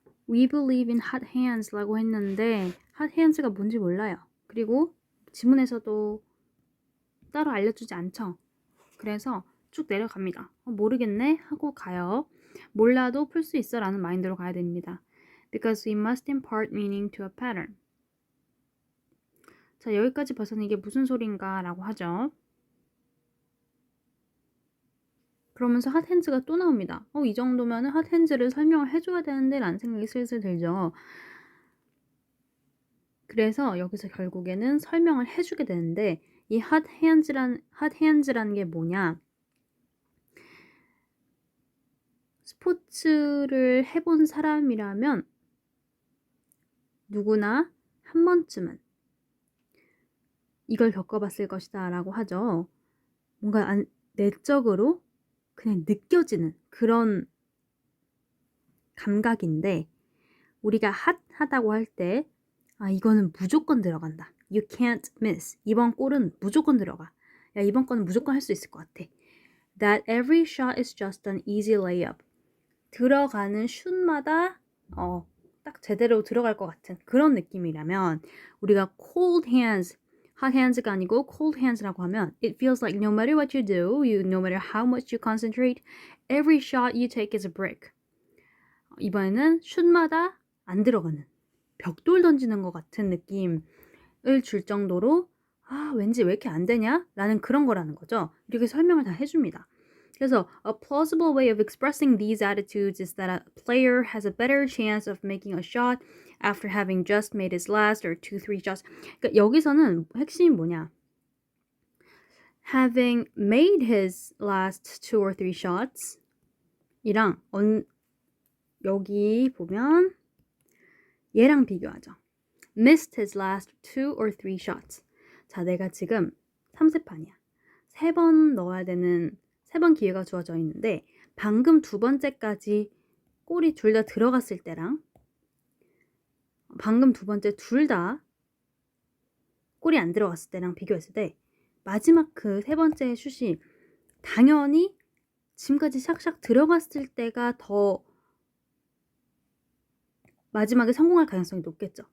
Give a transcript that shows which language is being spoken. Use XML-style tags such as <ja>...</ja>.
<en>We believe in hot hands</en> <ko>라고 했는데</ko> <en>hot hands가</en> <ko>뭔지 몰라요. 그리고 지문에서도 따로 알려주지 않죠. 그래서 쭉 내려갑니다. 모르겠네 하고 가요. 몰라도 풀 수 있어 라는 마인드로 가야 됩니다.</ko> <en>Because we must impart meaning to a pattern.</en> <ko>자, 여기까지 봐서는 이게 무슨 소린가 라고 하죠. 그러면서 핫핸즈가 또 나옵니다. 이 정도면 핫핸즈를 설명을 해줘야 되는데 라는 생각이 슬슬 들죠. 그래서 여기서 결국에는 설명을 해주게 되는데 이 핫핸즈라는 게 뭐냐? 스포츠를 해본 사람이라면 누구나 한 번쯤은 이걸 겪어봤을 것이다 라고 하죠. 뭔가 내적으로 그냥 느껴지는 그런 감각인데 우리가 핫하다고 할 때 이거는 무조건 들어간다.</ko> <en>You can't miss.</en> <ko>이번 골은 무조건 들어가. 야, 이번 거는 무조건 할 수 있을 것 같아.</ko> <en>That every shot is just an easy layup.</en> <ko>들어가는 슛마다 딱 제대로 들어갈 것 같은 그런 느낌이라면 우리가</ko> <en>cold hands, hot hands</en> <ko>가 아니고</ko> <en>cold hands</en> <ko>라고 하면</ko> <en>it feels like no matter what you do, no matter how much you concentrate, every shot you take is a brick.</en> <ko>이번에는 슛마다 안 들어가는 벽돌 던지는 것 같은 느낌을 줄 정도로 왠지 왜 이렇게 안 되냐? 라는 그런 거라는 거죠. 이렇게 설명을 다 해줍니다. 그래서</ko> <en>a plausible way of expressing these attitudes is that a player has a better chance of making a shot after having just made his last or 2-3 shots.</en> <ko>그러니까 여기서는 핵심이 뭐냐?</ko> <en>Having made his last 2 or 3 shots 이랑</en> <ko>여기 보면 얘랑 비교하죠.</ko> <en>Missed his last 2 or 3 shots.</en> <ko>자, 내가 지금 3세판이야. 3번 넣어야 되는 3번 기회가 주어져 있는데 방금 두 번째까지 골이 둘 다 들어갔을 때랑 방금 두 번째 둘 다 골이 안 들어갔을 때랑 비교했을 때 마지막 그 세 번째 슛이 당연히 지금까지 샥샥 들어갔을 때가 더 마지막에 성공할 가능성이 높겠죠.</ko>